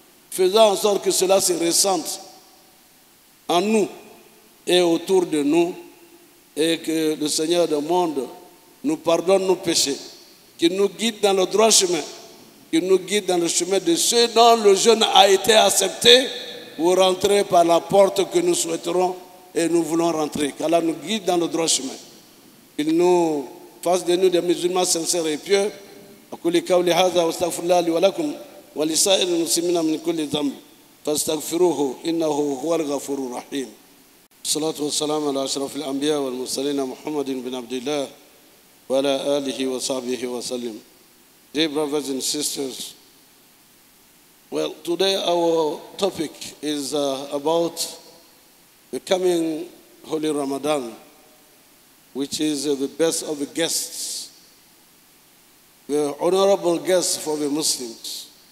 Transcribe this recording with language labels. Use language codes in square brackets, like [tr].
[fr] Faisons en sorte que cela se ressente en nous et autour de nous et que le Seigneur du monde nous pardonne nos péchés, qu'il nous guide dans le droit chemin, qu'il nous guide dans le chemin de ceux dont le jeûne a été accepté pour rentrer par la porte que nous souhaiterons et nous voulons rentrer. Qu'Allah nous guide dans le droit chemin. Qu'il nous fasse de nous des musulmans sincères et pieux. [ar] أقول قولي هذا واستغفر الله لي ولكم ولسائر المسلمين من كل ذنب فاستغفروه إنه هو الغفور الرحيم. الصلاة والسلام على أشرف الأنبياء والمرسلين محمد بن عبد الله وعلى آله وصحبه وسلم. [en] Dear brothers and sisters, well, today our topic is about the coming Holy Ramadan, which is the best of the guests, the honorable guests for the Muslims.